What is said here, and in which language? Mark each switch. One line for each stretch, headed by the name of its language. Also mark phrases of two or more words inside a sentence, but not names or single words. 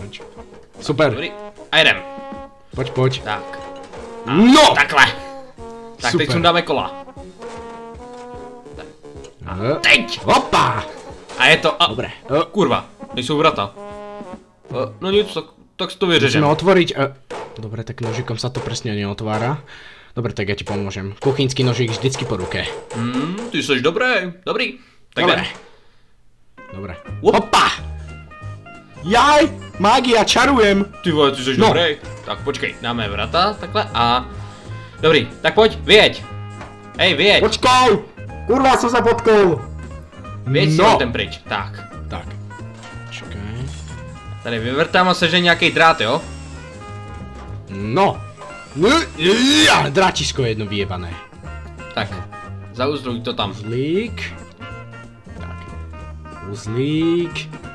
Czech: Super. Dobrý. A jedem. Pojď. Tak. A No! takhle. Tak Super. teď sundáme kola. Teď! Opa! A je to... A...
Slovak: Dobré.
Czech: Kurva, nejsou vrata. No nic, tak si to vyřeším.
Slovak: Musíme otvoriť... Dobre, tak nožikom sa to presne neotvára. Dobre, tak ja ti pomôžem. Kuchynský nožík vždycky po ruke.
Czech: Ty jsi dobrý. Tak
Slovak: Dobre.
Czech: jdem.
Slovak: Dobre. Op. Opa! Jaj! Mágia, čarujem!
Czech: Ty vole, ty jsi No. dobrý. Tak počkej, dáme vrata, takhle a... Dobrý, tak pojď, vyjeď. Hej, vyjeď.
Slovak: Počkaj! Kurva, som sa potkol!
Czech: Vyjeď si No. ten pryč, tak. Tak. Čekaj. Tady vyvrtám a sežeň nějaký drát, jo? No.
Slovak: Dráčisko jedno vyjebané. Tak, zauzluj to tam. Uzlík. Tak. Uzlík.